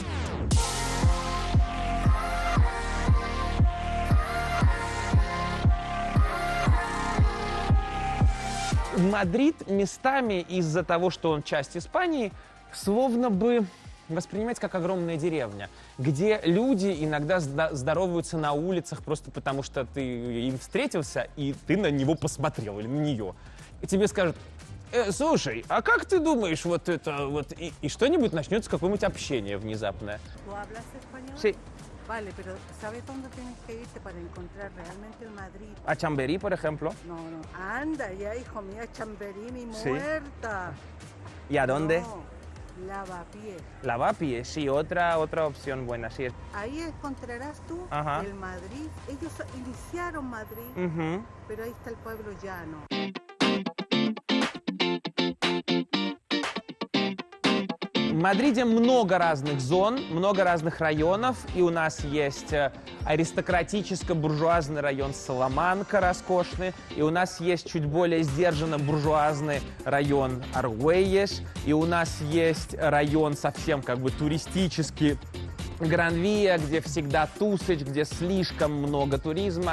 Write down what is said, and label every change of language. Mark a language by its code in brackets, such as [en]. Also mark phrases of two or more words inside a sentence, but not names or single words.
[ru] Мадрид местами из-за того, что он часть Испании, словно бы воспринимать как огромная деревня, где люди иногда здороваются на улицах просто потому, что ты им встретился, и ты на него посмотрел или на нее. И тебе скажут: Слушай, а как ты думаешь, вот это вот и что-нибудь начнется какое-нибудь общение внезапное? [es] ¿Tú hablas español? Sí. Vale, pero ¿sabes dónde tienes que irte para encontrar realmente el Madrid? A Chamberí, por ejemplo. No, no. Anda ya, hijo mío, Chamberí, mi Sí. muerta. ¿Y a dónde? No, Lavapiés. Lavapiés, sí, otra opción buena, sí. Ahí encontrarás tú Ajá. el Madrid. Ellos iniciaron Madrid, Угу. pero ahí está el pueblo llano. [ru] В Мадриде много разных зон, много разных районов, и у нас есть аристократическо-буржуазный район Саламанка, роскошный, и у нас есть чуть более сдержанно-буржуазный район Аргуэйеш, и у нас есть район совсем как бы туристический Гран-Вия, где всегда тусач, где слишком много туризма.